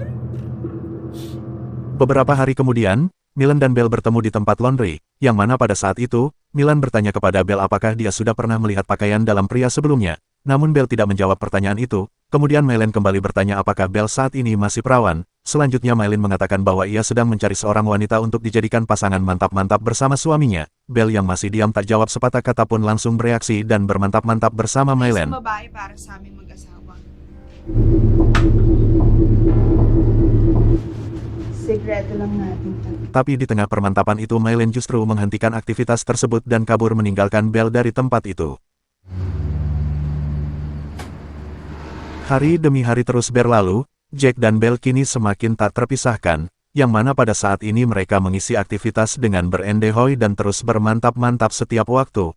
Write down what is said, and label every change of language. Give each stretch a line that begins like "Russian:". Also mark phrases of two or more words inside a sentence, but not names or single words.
Indonesian: Beberapa hari kemudian, Milan dan Belle bertemu di tempat laundry, yang mana pada saat itu, Milan bertanya kepada Belle apakah dia sudah pernah melihat pakaian dalam pria sebelumnya. Namun Belle tidak menjawab pertanyaan itu. Kemudian Mylen kembali bertanya apakah Belle saat ini masih perawan. Selanjutnya Mylen mengatakan bahwa ia sedang mencari seorang wanita untuk dijadikan pasangan mantap-mantap bersama suaminya. Belle yang masih diam tak jawab sepatah kata pun langsung bereaksi dan bermantap-mantap bersama Mylen.
Filipino: Isang babae para sa aming mag-asawa. Sekreto lang natin.
Indonesian: Tapi di tengah permantapan itu Mylen justru menghentikan aktivitas tersebut dan kabur meninggalkan Belle dari tempat itu. Hari demi hari terus berlalu, Jack dan Belle kini semakin tak terpisahkan, yang mana pada saat ini mereka mengisi aktivitas dengan berendehoi dan terus bermantap-mantap setiap waktu.